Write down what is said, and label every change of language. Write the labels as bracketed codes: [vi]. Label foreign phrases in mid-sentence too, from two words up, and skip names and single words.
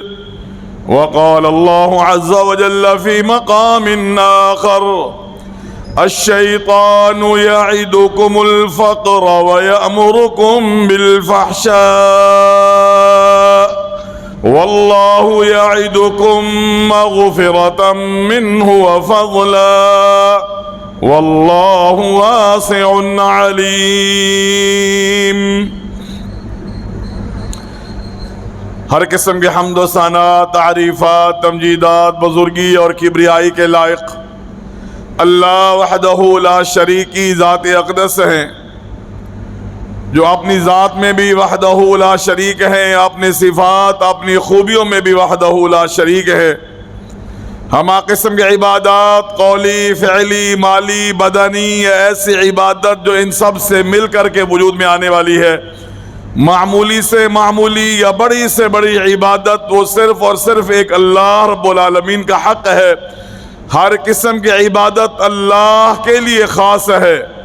[ar] وقال الله عز وجل في مقام آخر: الشيطان يعدكم الفقر ويأمركم بالفحشاء والله يعدكم مغفرة منه وفضلا والله واسع علیم. [ur] ہر قسم کے حمد و ثنا، تعریفات، تمجیدات بزرگی اور کبریائی کے لائق اللہ [ar] وحدہ لا شریکی [ur] ذات اقدس ہیں، جو اپنی ذات میں بھی [ar] وحدہ لا شریک [ur] ہے، اپنی صفات، اپنی خوبیوں میں بھی [ar] وحدہ لا شریک [ur] ہے. ہما قسم کی عبادات، قولی، فعلی، مالی، بدنی، ایسی عبادت جو ان سب سے مل کر کے وجود میں آنے والی ہے، معمولی سے معمولی یا بڑی سے بڑی عبادت، وہ صرف اور صرف ایک اللہ [ar] رب العالمین [ur] کا حق ہے. ہر قسم کی عبادت اللہ کے لیے خاص ہے.